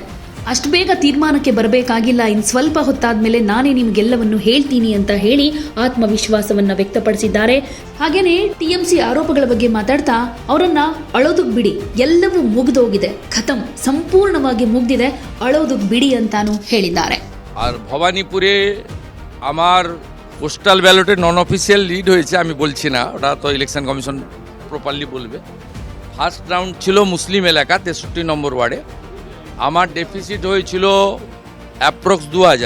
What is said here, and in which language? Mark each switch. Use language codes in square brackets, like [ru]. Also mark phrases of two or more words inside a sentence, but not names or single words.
[kn] ಅಷ್ಟು ಬೇಗ ತೀರ್ಮಾನಕ್ಕೆ ಬರಬೇಕಾಗಿಲ್ಲ, ಇನ್ನು ಸ್ವಲ್ಪ ಹೊತ್ತಾದ್ಮೇಲೆ ನಾನೇ ನಿಮ್ಗೆಲ್ಲವನ್ನು ಹೇಳ್ತೀನಿ ಅಂತ ಹೇಳಿ ಆತ್ಮವಿಶ್ವಾಸವನ್ನ ವ್ಯಕ್ತಪಡಿಸಿದ್ದಾರೆ. ಹಾಗೇನೆ ಟಿಎಂಸಿ ಆರೋಪಗಳ ಬಗ್ಗೆ ಮಾತಾಡ್ತಾ ಅವರನ್ನ ಅಳೋದಕ್ ಬಿಡಿ, ಎಲ್ಲವೂ ಮುಗಿದೋಗಿದೆ, ಖತಮ್, ಸಂಪೂರ್ಣವಾಗಿ ಮುಗ್ದಿದೆ, ಅಳೋದಕ್ ಬಿಡಿ ಅಂತಾನು ಹೇಳಿದ್ದಾರೆ. [bn] ভবানীপুরে আমার [en] postal ballot non official lead [bn] হয়েছে, আমি বলছি না, ওটা তো [en] election commission properly [bn] বলবে। [en] first round [bn] ছিল মুসলিম এলাকা 63 নম্বর ওয়ার্ডে, আমার ডেফিসিট হয়েছিল অ্যাপ্রক্স 2000।